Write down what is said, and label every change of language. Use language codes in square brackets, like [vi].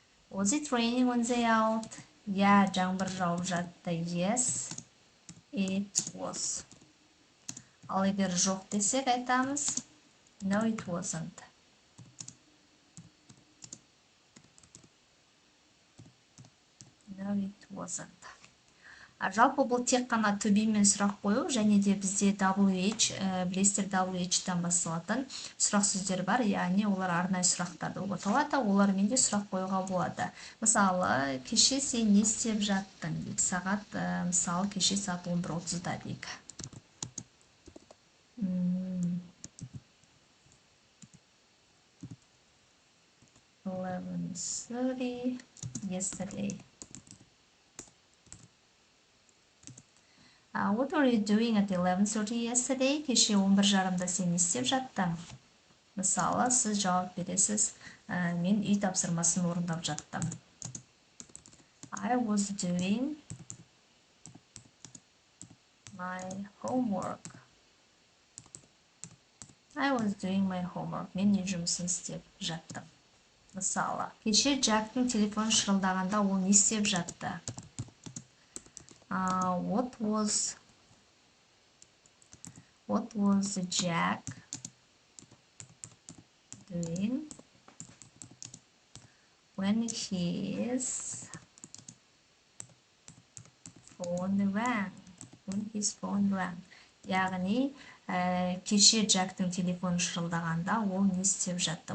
[en] Was it raining when they out? [kk] Жаңбыр жауып жатты. [en] Yes, it was. [kk] Ал егер жоқ десек айтамыз [en] no it wasn't. No it wasn't. [kk] Жалпы бұл тек қана to be мен сұрақ қою, және де бізде WH, білесіздер WH-тан басталатын сұрақ сөздер бар, яғни олар арнайы сұрақтар деп аталады, олармен де сұрақ қоюға болады. Мысалы, кеше сен не істеп жаттың дейік, сағат, мысалы, кеше сағат 11:30-да дейік. [en] 11:30 yesterday. What were you doing at 11:30 yesterday? [kk] Кеше 11:30-да сен не істеп жаттың? Мысалы, сіз жауап бересіз, мен үй тапсырмасын орындап жаттым. [en] I was doing my homework. I was doing my homework. [kk] Мен үй жұмысын істеп жаттым. Мысалы, кеше Джактың телефон шырылдағанда ол не істеп жатты? [en] What was Jack doing when his phone rang? When his phone rang. [kk] Яғни, кеше Джактың телефон шырылдағанда ол не істеп жатты?